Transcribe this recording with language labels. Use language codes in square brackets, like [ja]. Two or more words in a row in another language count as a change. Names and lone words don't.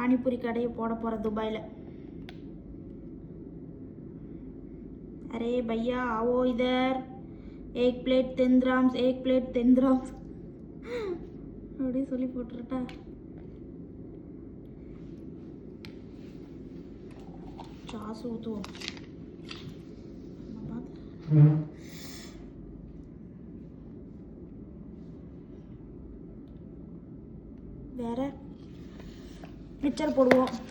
[ta] பானிபூரி கடையை போட போகிறேன் துபாயில். [hi] अरे भैया आओ इधर, एक प्लेट 10 ग्राम्स, एक प्लेट 10 ग्राम्स [ta] அப்படி சொல்லி போட்டுருட்டா. சாஸ் ஊற்றுவோம். வேற மிச்சர் போடுவோம்.